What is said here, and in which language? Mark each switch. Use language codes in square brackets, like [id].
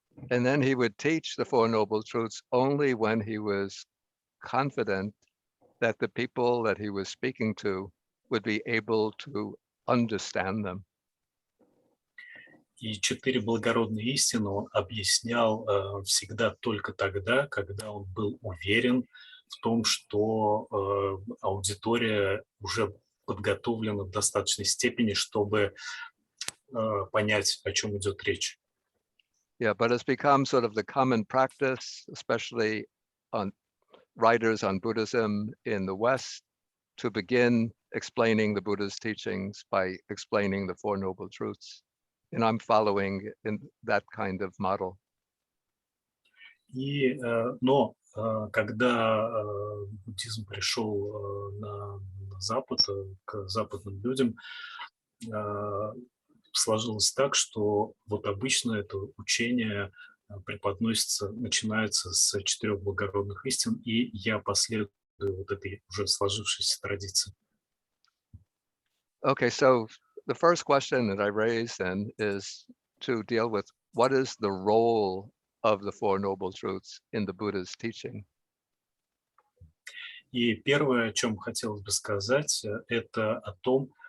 [en] And then he would teach the Four Noble Truths only when he was confident that the people that he was speaking to would be able to understand them. [ru] И 4 благородные истины он объяснял всегда только тогда, когда он был уверен в том, что аудитория уже подготовлена в достаточной степени, чтобы понять, о чем идет речь. [en] Yeah, but it's become sort of the common practice, especially on writers on Buddhism in the West, to begin explaining the Buddha's teachings by explaining the Four Noble Truths. And I'm following in that kind of model. [ru] Но когда буддизм пришел на Запад, к западным людям, сложилось так, что вот обычно это учение преподносится, начинается с 4 благородных истин, и я последую вот этой уже сложившейся традиции. [en] Okay, so the first question that I raised then is to deal with what is the role of the Four Noble Truths in the Buddha's teaching. [ru] И первое, о чем хотелось бы сказать, это о том,